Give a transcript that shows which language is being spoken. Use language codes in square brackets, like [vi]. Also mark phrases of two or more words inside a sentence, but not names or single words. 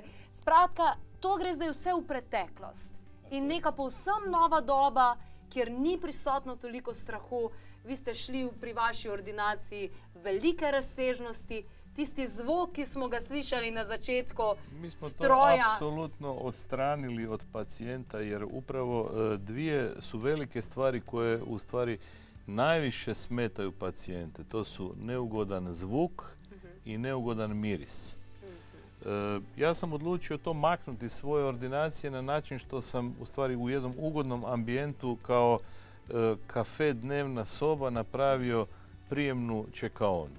[sl] Skratka, to gre zdaj vse v preteklost. In neka povsem nova doba, kjer ni prisotno toliko strahu. Vi ste šli pri vaši ordinaciji velike razsežnosti, tisti zvok, ki smo ga slišali na začetku [hr] Mi smo [sl] stroja. [hr] to apsolutno odstranili od pacijenta jer upravo dvije su velike stvari koje u stvari najviše smetaju pacijente. To su neugodan zvuk i neugodan miris. Ja sam odlučio to maknuti iz svoje ordinacije na način što sam u stvari u jednom ugodnom ambijentu kao kafe dnevna soba napravio prijemnu čekaonu.